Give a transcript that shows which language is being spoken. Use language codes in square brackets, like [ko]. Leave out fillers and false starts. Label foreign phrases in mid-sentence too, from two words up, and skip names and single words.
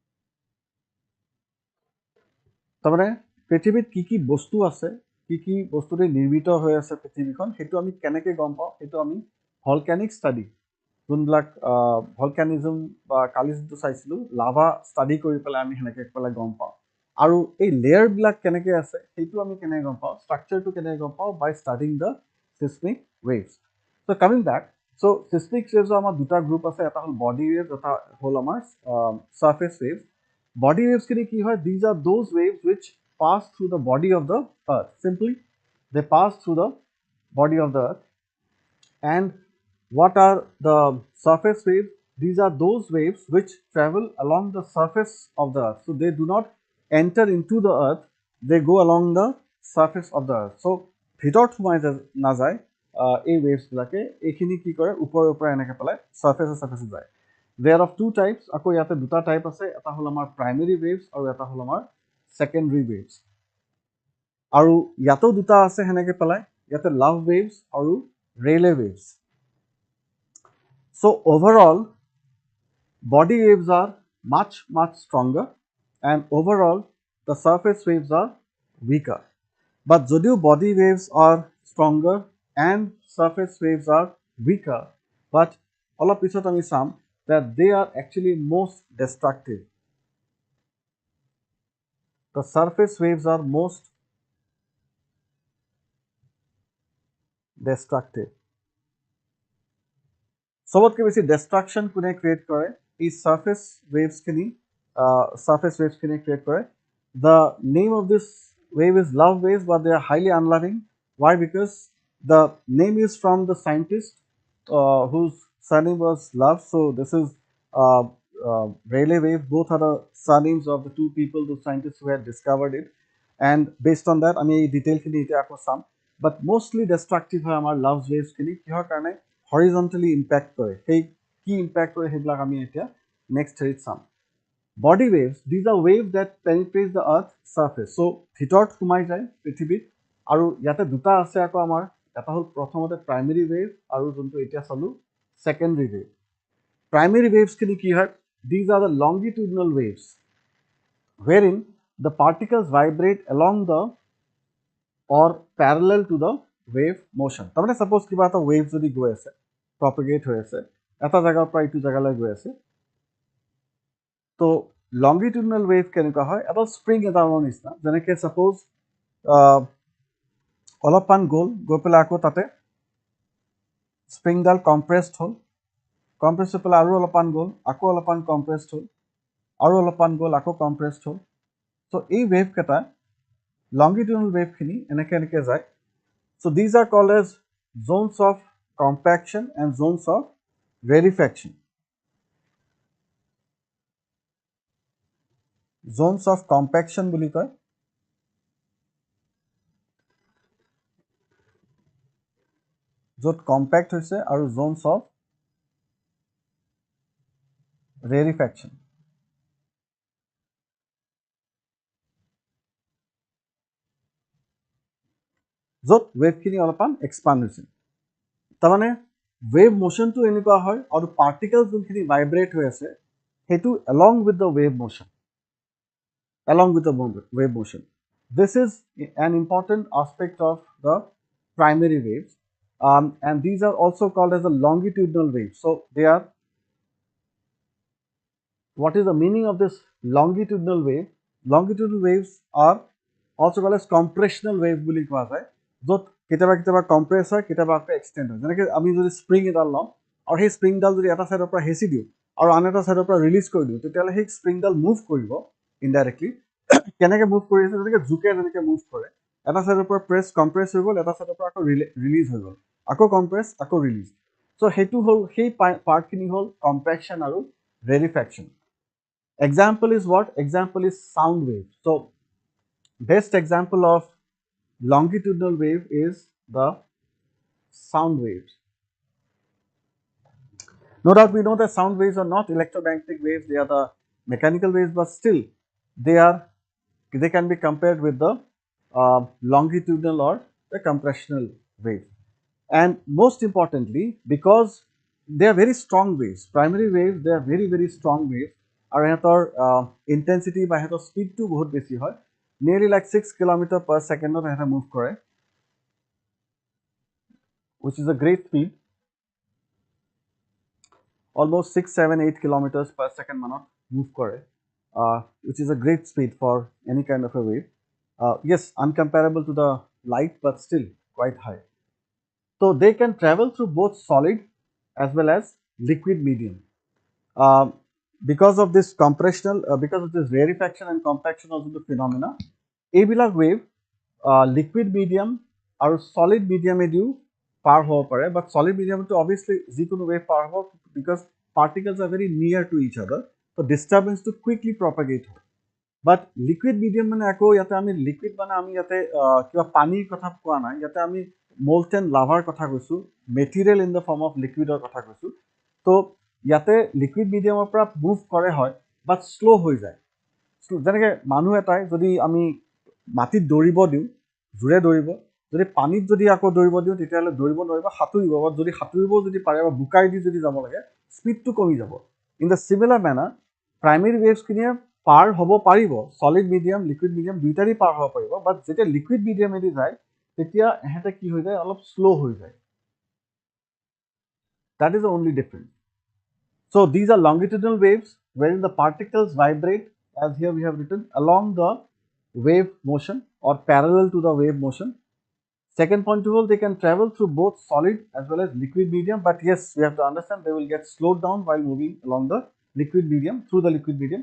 [as] তাৰমানে পৃথিৱীত কি কি বস্তু আছে, কি কি বস্তুৰে নিৰ্মিত হৈ আছে পৃথিৱীখন, সেইটো আমি কেনেকৈ গম পাওঁ, সেইটো আমি [en] volcanic study, [as] যোনবিলাক ভলকেনিজম বা কালি যোনটো চাইছিলোঁ [en] lava study [as] কৰি পেলাই আমি সেনেকৈ পেলাই গম পাওঁ। আৰু এই লেয়াৰবিলাক কেনেকৈ আছে সেইটো আমি কেনেকৈ গম পাওঁ, ষ্ট্ৰাকচাৰটো কেনেকৈ গম পাওঁ, [en] by studying the seismic waves. So coming back, [as] So [en] seismic waves [as] আমাৰ দুটা গ্ৰুপ আছে, এটা হ'ল [en] body waves, [as] এটা হ'ল আমাৰ [en] surface waves. Body waves [as] খিনি কি হয়? [en] These are those waves which pass through the body of the earth. Simply they pass through the body of the earth. And what are the surface waves? These are those waves which travel along the surface of the earth. So they do not enter into the earth, they go along the surface of the earth. [as] So ভিতৰত সোমাই নাযায় এই ৱেভছবিলাকে, এইখিনি কি কৰে ওপৰে ওপৰে এনেকৈ পেলাই চাৰ্ফেচে যায়। [en] They are of two types, [as] আকৌ ইয়াতে দুটা টাইপ আছে, এটা হ'ল আমাৰ [en] primary waves [as] আৰু এটা হ'ল আমাৰ [en] secondary waves. [as] আৰু ইয়াতেও দুটা আছে সেনেকৈ পেলাই, ইয়াতে [en] love waves [as] আৰু [en] Rayleigh waves. So overall, body waves are much stronger, and overall the surface waves are weaker. But যদিও body waves are stronger and surface waves are weaker, but [as] অলপ পিছত আমি চাম [en] that they are actually most destructive. The surface waves are most destructive. [as] সবতকৈ বেছি destruction কোনে create কৰে? এই [en] surface waves [as] খিনি create কৰে. [en] The name of this wave is love waves, but they are highly unloving. Why? Because the name is from the scientist whose surname was Love. So this is Rayleigh wave. Both are the surnames of the two people, the scientists who had discovered it. And based on that, I mean detail [as] খিনি এতিয়া আকৌ চাম, [en] but mostly destructive [as] হয় আমাৰ [en] love waves [as] খিনি কিহৰ কাৰণে? [en] Horizontally impact [as] কৰে। সেই কি impact কৰে সেইবিলাক আমি এতিয়া next হেৰিত চাম। [en] Body waves, these are waves that penetrate the earth surface. [as] So ভিতৰত সোমাই যায় পৃথিৱীত, আৰু ইয়াতে দুটা আছে আকৌ আমাৰ, এটা হ'ল প্ৰথমতে [en] primary wave [as] আৰু যোনটো এতিয়া চালো [en] secondary wave. primary waves [as] খিনি কি হয়? [en] These are the longitudinal waves wherein the particles vibrate along the or parallel to the wave motion. [as] তাৰমানে suppose কিবা এটা wave যদি গৈ আছে, propagate হৈ আছে, এটা জাগাৰ পৰা ইটো জাগালৈ গৈ আছে, তো [en] longitudinal wave [as] কেনেকুৱা হয়? এটা স্প্ৰিং এডালৰ নিচিনা, যেনেকৈ suppose অলপমান গ'ল, গৈ পেলাই আকৌ তাতে স্প্ৰিংডাল কম্প্ৰেছড হ'ল, কম্প্ৰেছ হৈ পেলাই আৰু অলপমান গ'ল, আকৌ অলপমান কম্প্ৰেছড হ'ল, আৰু অলপমান গ'ল, আকৌ কম্প্ৰেছড হ'ল। চ' এই ৱেভ কেইটা [en] longitudinal wave [as] খিনি এনেকৈ যায়। [en] So these are called as zones of compaction and zones of rarefaction. Zones of compaction [as] বুলি কয়, য'ত কম্পেক্ট হৈছে, আৰু [en] zones of rarefaction, [as] য'ত ৱেভখিনি অলপমান এক্সপাণ্ড হৈছে। তাৰমানে ৱেভ মোশ্যনটো এনেকুৱা হয়, আৰু পাৰ্টিকলছ যোনখিনি ভাইব্ৰেট হৈ আছে সেইটো [en] along with the wave motion. This is an important aspect of the primary waves, and these are also called as the longitudinal waves. So they are, what is the meaning of this longitudinal wave? Longitudinal waves are also called as compressional wave [as] বুলি কোৱা যায়, য'ত কেতিয়াবা কেতিয়াবা কম্প্ৰেছ হয়, কেতিয়াবা আকৌ এক্সটেণ্ড হয়। যেনেকৈ আমি যদি স্প্ৰিং এডাল লওঁ আৰু সেই স্প্ৰিংডাল যদি এটা ছাইডৰ পৰা হেঁচি দিওঁ আৰু আন এটা ছাইডৰ পৰা ৰিলিজ কৰি দিওঁ, তেতিয়াহ'লে সেই স্প্ৰিংডাল মুভ কৰিব ইনডাইৰেক্টলি। কেনেকৈ মুভ কৰি আছে? যেনেকৈ জোকে যেনেকৈ মুভ কৰে, এটা ছাইডৰ পৰা কম্প্ৰেছ হৈ গ'ল, এটা ছাইডৰ পৰা আকৌ ৰিলিজ হৈ গ'ল, আকৌ কম্প্ৰেছ, আকৌ ৰিলিজ। চ' সেইটো হ'ল, সেই পাৰ্টখিনি হ'ল কম্পেকশ্যন আৰু ৰেৰিফেকশ্যন। [en] Example is what? Example is sound wave. So best example of longitudinal wave is the sound waves. No doubt we know that sound waves are not electromagnetic waves, they are the mechanical waves, but still they can be compared with the longitudinal or the compressional wave. And most importantly, because they are very strong waves, primary waves, they are very strong waves, [as] আৰু সিহঁতৰ ইণ্টেনচিটি বা সিহঁতৰ স্পীডটো বহুত বেছি হয়, [en] nearly like 6 kilometer per [as] ছেকেণ্ডত সিহঁতে মুভ কৰে, [en] which is a great speed, almost 6, 7, 8 kilometers per second manot move kore, which is a great speed for any kind of a wave. Yes, uncomparable to the light, but still quite high. So they can travel through both solid as well as liquid medium. Um, because of this compressional, because of this rarefaction and compaction of the phenomena, [as] এইবিলাক wave liquid medium আৰু solid medium এদিও পাৰ হ'ব পাৰে, [en] but solid medium to obviously [as] যিকোনো wave পাৰ হ'ব [en] because particles are very near to each other, so disturbance to quickly propagate হয়. [as] But [en] liquid medium [as] মানে আকৌ ইয়াতে আমি liquid মানে আমি ইয়াতে কিবা পানীৰ কথা কোৱা নাই, ইয়াতে আমি [en] molten lava [as] কথা কৈছো, [en] material in the form of liquidৰ [as] কথা কৈছো. তো ইয়াতে [en] liquid medium [as] পৰা মুভ কৰে হয়, [en] but slow' [as] হৈ যায়. যেনেকৈ মানুহ এটাই যদি আমি মাটিত দৌৰিব দিওঁ, জোৰে দৌৰিব, যদি পানীত যদি আকৌ দৌৰিব দিওঁ তেতিয়াহ'লে দৌৰিব নোৱাৰিব, সাঁতুৰিব, বা যদি সাঁতুৰিবও যদি পাৰে বা বোকাই দি যদি যাব লাগে স্পীডটো কমি যাব. [en] in the similar manner [as] প্ৰাইমেৰী ৱেভছখিনিয়ে পাৰ হ'ব পাৰিব, [en] solid medium liquid medium [as] দুইটাৰেই পাৰ হ'ব পাৰিব, বাট যেতিয়া লিকুইড মিডিয়ামেদি যায় তেতিয়া এহেঁতে কি হৈ যায়, অলপ শ্ল' হৈ যায়. [en] That is the only difference. So these are longitudinal waves wherein the particles vibrate, as here we have written, along the wave motion or parallel to the wave motion. Second point of all, they can travel through both solid as well as liquid medium, but yes, we have to understand they will get slowed down while moving along the liquid medium, through the liquid medium.